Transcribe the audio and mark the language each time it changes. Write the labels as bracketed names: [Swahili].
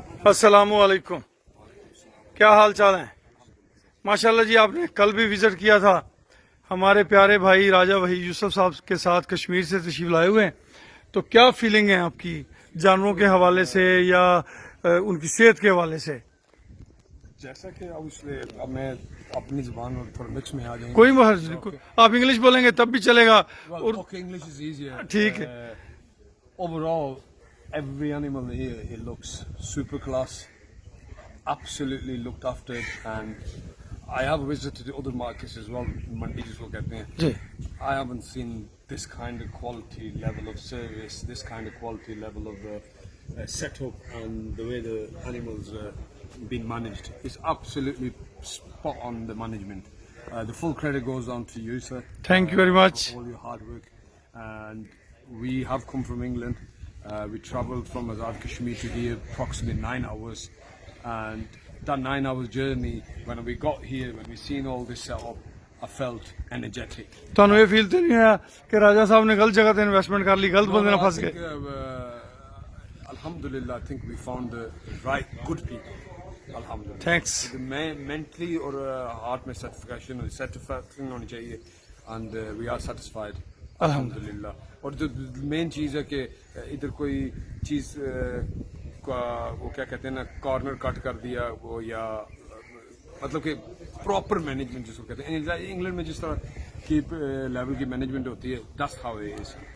[Hindi] अस्सलामु अलैकुम, क्या हाल चाल है? माशाल्लाह जी, आपने कल भी विजिट किया था, हमारे प्यारे भाई राजा वहीद यूसुफ साहब के साथ कश्मीर से तशरीफ लाए हुए हैं। तो क्या फीलिंग है आपकी जानवरों के हवाले से या उनकी सेहत के हवाले से? जैसा कि अब मैं अपनी जुबान और थोड़ा मिक्स में आ जाऊंगा। कोई हर्ज नहीं, आप इंग्लिश बोलेंगे तब भी चलेगा। और [English] Okay, English is easier. [Hindi] ठीक है। [English] Overall, every animal here, it looks super class, absolutely looked after, and I have visited other markets as well, [Hindi] mandi jisko kehte hain. Ji, [English] I haven't seen this kind of quality level of service, this kind of quality level of setup, and the way the animals been managed. It's absolutely spot on, the management. The full credit goes down to you, sir. Thank you very much. For all your hard work. And we have come from England. We travelled from Azad Kashmir to here approximately 9 hours. And that 9 hours journey, when we got here, when we seen all this set up, I felt energetic. [Punjabi] ਤੁਹਾਨੂੰ ਇਹ feel ਤੇ ਨਹੀਂ ਹੋਇਆ ਕਿ ਰਾਜਾ ਸਾਹਿਬ ਨੇ ਗਲਤ ਜਗ੍ਹਾ ਤੇ ਇਨਵੈਸਟਮੈਂਟ ਕਰ ਲਈ, ਗਲਤ ਬੰਦੇ ਨਾਲ ਫਸ [English] I [Punjabi] ਗਏ? [English] think, Alhamdulillah, I think we found the right, good people. [Arabic] Alhamdulillah. [English] Thanks. Mentally or heart में satisfaction [Hindi] होनी चाहिए, [English] and we are satisfied. [Arabic] Alhamdulillah. [Hindi] और जो मेन चीज़ है कि इधर कोई चीज़ वो क्या कहते हैं ना, कॉर्नर कट कर दिया वो, या मतलब कि प्रॉपर मैनेजमेंट जिसको कहते हैं इंग्लैंड में जिस तरह की लेवल की मैनेजमेंट होती है, [English] That's how it is.